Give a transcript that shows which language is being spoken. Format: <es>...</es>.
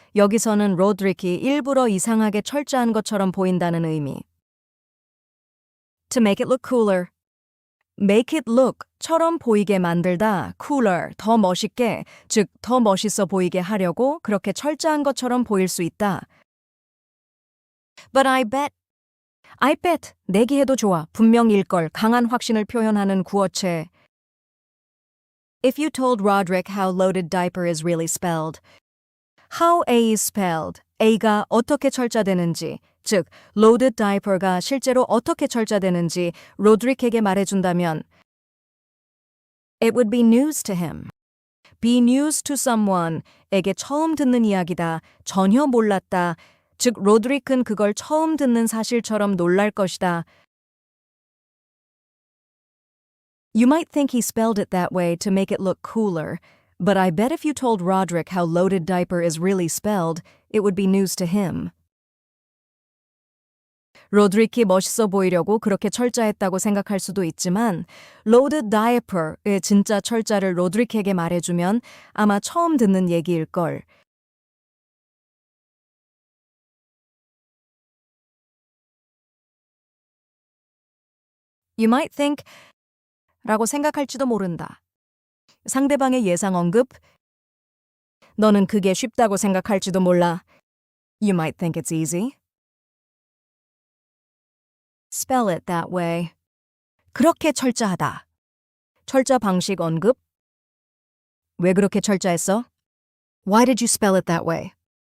<ko>여기서는 로드릭이 일부러 이상하게 철자한 것처럼 보인다는 의미.</ko> <en>To make it look cooler. Make it look</en> <ko>처럼 보이게 만들다.</ko> <en>Cooler,</en> <ko>더 멋있게, 즉 더 멋있어 보이게 하려고 그렇게 철자한 것처럼 보일 수 있다.</ko> <en>But I bet,</en> <ko>내기해도 좋아. 분명일걸, 강한 확신을 표현하는 구어체.</ko> <en>If you told Roderick how loaded diaper is really spelled. How A is spelled.</en> <ko>A가 어떻게 철자되는지, 즉 loaded diaper가 실제로 어떻게 철자되는지 로드릭에게 말해준다면</ko> <en>It would be news to him. Be news to someone</en> <ko>에게 처음 듣는 이야기다. 전혀 몰랐다. 즉 로드릭은 그걸 처음 듣는 사실처럼 놀랄 것이다.</ko> <en>You might think he spelled it that way to make it look cooler, but I bet if you told Roderick how loaded diaper is really spelled, it would be news to him.</en> <ko>로드릭이 멋있어 보이려고 그렇게 철자했다고 생각할 수도 있지만 loaded diaper의 진짜 철자를 로드릭에게 말해주면 아마 처음 듣는 얘기일걸.</ko> <en>You might think</en> <ko>라고 생각할지도 모른다. 상대방의 예상 언급. 너는 그게 쉽다고 생각할지도 몰라.</ko> <en>You might think it's easy. Spell it that way.</en> <ko>그렇게 철자하다. 철자 방식 언급. 왜 그렇게 철자했어?</ko> <en>Why did you spell it that way?</en>